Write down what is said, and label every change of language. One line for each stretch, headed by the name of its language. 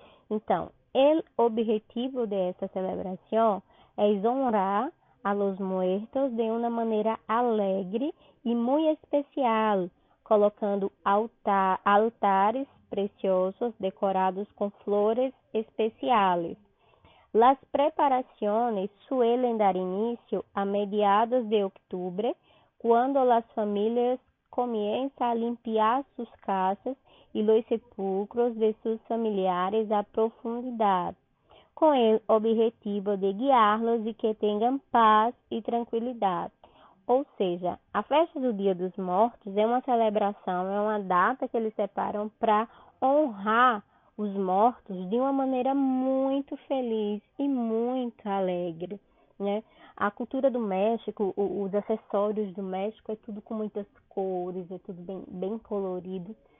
Portuguese: Então, o objetivo dessa celebração é honrar
Spanish: a los muertos
Portuguese: de uma maneira alegre e muito especial, colocando altares preciosos decorados com flores especiales.
Spanish: Las preparaciones suelen dar inicio a mediados de octubre, cuando las familias comienzan a limpiar sus casas y los sepulcros de sus familiares a profundidad,
Portuguese: com o objetivo de guiá-los e que tenham paz e tranquilidade. Ou seja, a festa do Dia dos Mortos é uma celebração, é uma data que eles separam para honrar os mortos de uma maneira muito feliz e muito alegre, né? A cultura do México, os acessórios do México é tudo com muitas cores, é tudo bem colorido.